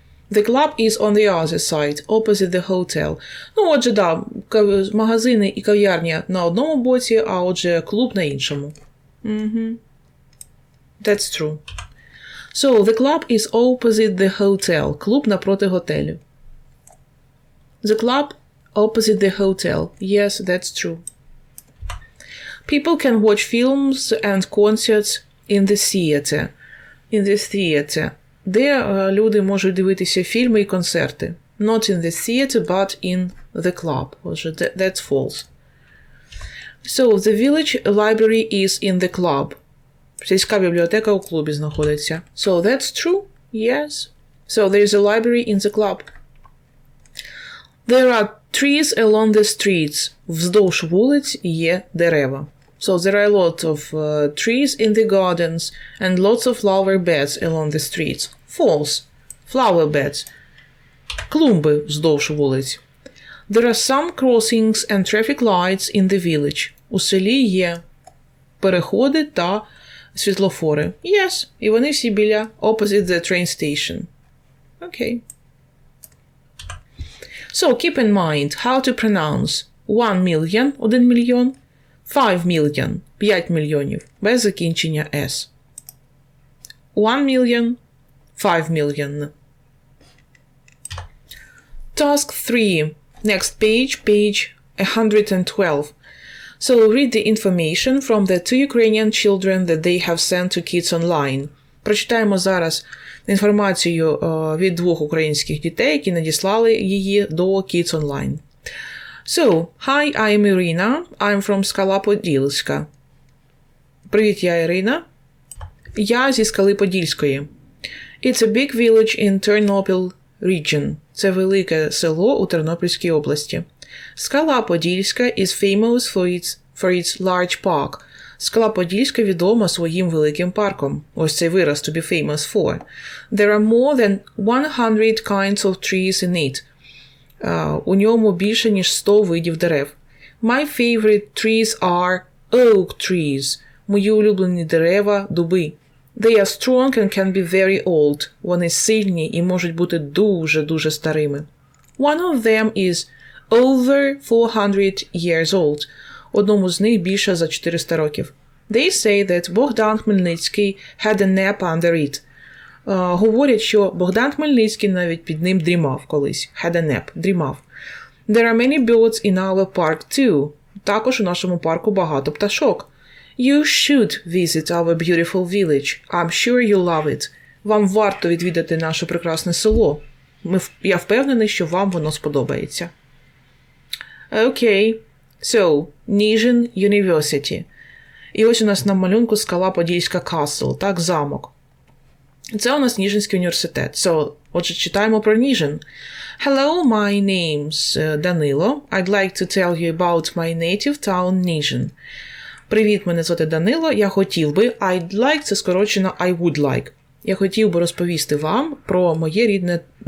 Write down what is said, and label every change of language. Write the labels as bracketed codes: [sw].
[en] The club is on the other side, opposite the hotel. [uk] Ну, отже, да, магазини і кав'ярня на одному боці, а отже, клуб на іншому. [en] That's true. So, the club is opposite the hotel. [uk] Клуб напроти готелю. [en] The club opposite the hotel. Yes, that's true. People can watch films and concerts in the theater. In the theater. [uk] Де люди можуть дивитися фільми і концерти. [en] Not in the theater, but in the club. Отже, that's false. So, the village library is in the club. [uk] Сільська бібліотека у клубі знаходиться. [en] So, that's true? Yes. So, there is a library in the club. There are trees along the streets. [uk] Вздовж вулиць є дерева. [en] So, there are a lot of trees in the gardens and lots of flower beds along the streets. False. Flower beds. [uk] Клумби вздовж вулиць. [en] There are some crossings and traffic lights in the village. [uk] У селі є переходи та світлофори. [en] Yes. [uk] І вони всі біля [en] opposite the train station. Okay. So, keep in mind how to pronounce 1 million, 1 мільйон, 5 million, 5 мільйонів, [uk] без закінчення S. [en] 1 million, 5 million. Task 3. Next page, page 112. So read the information from the 2 Ukrainian children that they have sent to kids online. [uk] Прочитаємо зараз інформацію від 2 українських дітей, які надіслали її до Kids Online. [en] So, hi, I'm Marina. I'm from Скала-Подільська. [uk] Привіт, я Ірина. Я зі Скали-Подільської. [en] It's a big village in Ternopil region. [uk] Це велике село у Тернопільській області. [en] Скала-Подільська is famous for its large park. [uk] Скала-Подільська відома своїм великим парком. Ось цей вираз [en] to be famous for. There are more than 100 kinds of trees in it. [uk] У ньому більше, ніж 100 видів дерев. [en] My favorite trees are oak trees. [uk] Мої улюблені дерева – дуби. [en] They are strong and can be very old. [uk] Вони сильні і можуть бути дуже-дуже старими. [en] One of them is over 400 years old. [uk] Одному з них більше за 400 років. [en] They say that Богдан Хмельницький had a nap under it. [uk] Говорять, що Богдан Хмельницький навіть під ним дрімав колись. [en] Had a nap. [uk] Дрімав. [en] There are many birds in our park too. [uk] Також у нашому парку багато пташок. [en] You should visit our beautiful village. I'm sure you'll love it. [uk] Вам варто відвідати наше прекрасне село. Я впевнений, що вам воно сподобається. [en] Okay. So, Ніжин University. [uk] І ось у нас на малюнку Скала-Подільська Castle, так, замок. Це у нас Ніжинський університет. So, отже, читаємо про Ніжин. [en] Hello, my name's Danilo. I'd like to tell you about my native town Ніжин. [uk] Привіт, мене звати Данило. Я хотів би, I'd like – це скорочено [en] I would like. [uk] Я хотів би розповісти вам про моє рідне